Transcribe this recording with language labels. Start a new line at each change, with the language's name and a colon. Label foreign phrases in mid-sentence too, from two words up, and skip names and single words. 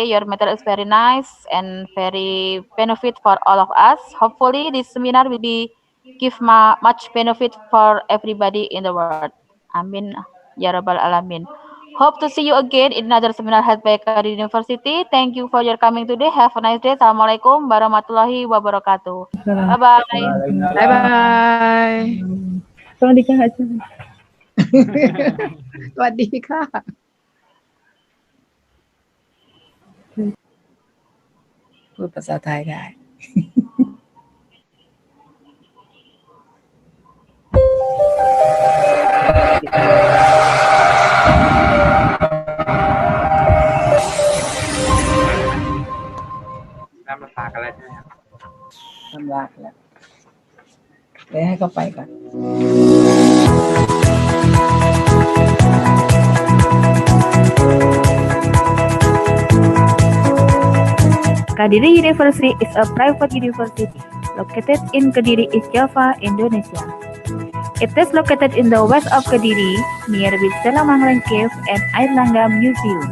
English: Your method is very nice and very benefit for all of us. Hopefully, this seminar will be give much benefit for everybody in the world.
Arabic: آمين. يا رب العالمين.
English: Hope to see you again in another seminar held by Kadiri University. Thank you for your coming today. Have a nice day.
Arabic: السلام عليكم ورحمة الله وبركاته.
English: Bye-bye. Bye-bye.
Thai: สวัสดีค่ะอาจารย์ สวัสดีค่ะ พูดภาษาไทยได้ น้ำลากันแล้วใช่ไหมครับ ทำลาแล้วเดี๋ยวให้เขาไปก่อน
English: Kadiri University is a private university located in Kediri, East Java, Indonesia. It is located in the west of Kediri, near with Selamanglang Cave and Airlangga Museum.